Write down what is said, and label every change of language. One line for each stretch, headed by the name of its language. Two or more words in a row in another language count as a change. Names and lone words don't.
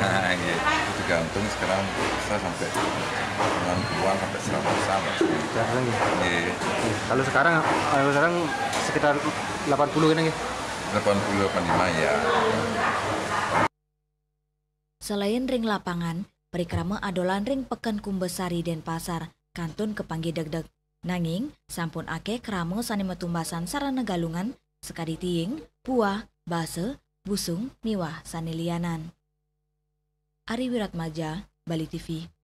Indonesian: Iya, itu tergantung sekarang bisa sampai 90-an sampai 100-an. Iya. Kalau sekarang sekitar 80 kan ya? 80-85 ya.
Balinese: Selain ring lapangan, perikrama adolan ring Peken Kumbesari dan Pasar, kantun kepanggih deg-deg. Nanging, sampun ake kramo sane metumbasan sarana galungan, sekadi tiing, buah, base, busung, miwah, sanilianan. Ari Wiratmaja, Bali TV.